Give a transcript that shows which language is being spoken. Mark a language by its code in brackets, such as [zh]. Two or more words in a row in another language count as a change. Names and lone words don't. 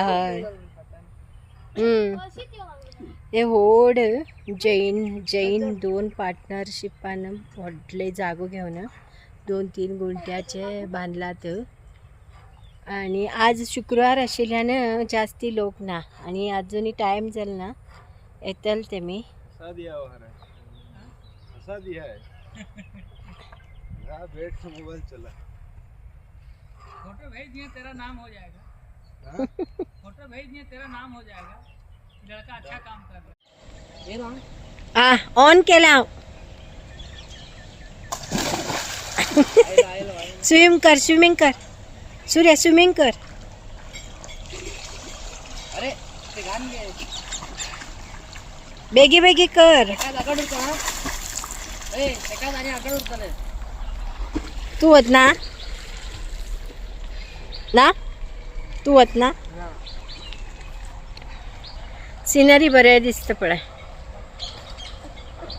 [kok] हय हे व्हड जैन 2 पार्टनरशिपान व्हडले जागो घेवन 2-3 गुंठ्याचे बांदलात. आणि आज शुक्रवार आशिल्ल्यान जास्ती लोक ना. आणि अजूनही टाइम जाल ना. येतल तेमी. [hi] बैठ के मोबाइल चला. फोटो भेज दिए तेरा नाम हो जाएगा. फोटो भेज दिए तेरा नाम हो जाएगा. लड़का अच्छा काम कर रहा है. [kok] ऑन केला. स्विमिंग कर. सूर्या स्विमिंग कर. अरे ते गान घे. बेगी कर. आगड उरता. ए एका जागी आगड उरतले. तू वत ना. तू वत ना. सिनरी बरे दिसता पळय.